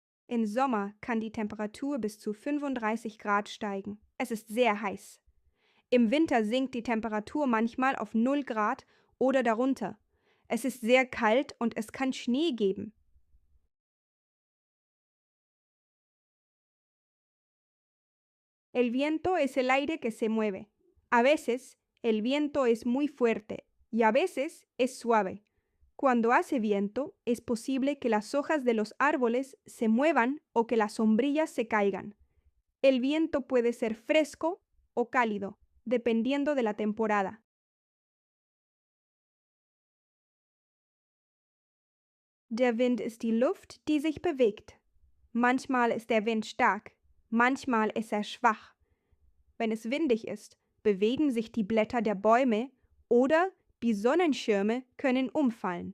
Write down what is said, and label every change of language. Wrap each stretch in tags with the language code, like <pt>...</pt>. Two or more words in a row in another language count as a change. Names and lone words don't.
<de>Im Sommer kann die Temperatur bis zu 35 Grad steigen. Es ist sehr heiß. Im Winter sinkt die Temperatur manchmal auf 0 Grad oder darunter. Es ist sehr kalt und es kann Schnee geben.</de> <es>El viento es el aire que se mueve. A veces, el viento es muy fuerte y a veces es suave. Cuando hace viento, es posible que las hojas de los árboles se muevan o que las sombrillas se caigan. El viento puede ser fresco o cálido, dependiendo de la temporada.</es> <de>Der Wind ist die Luft, die sich bewegt. Manchmal ist der Wind stark, manchmal ist er schwach. Wenn es windig ist, bewegen sich die Blätter der Bäume oder die Sonnenschirme können umfallen.</de>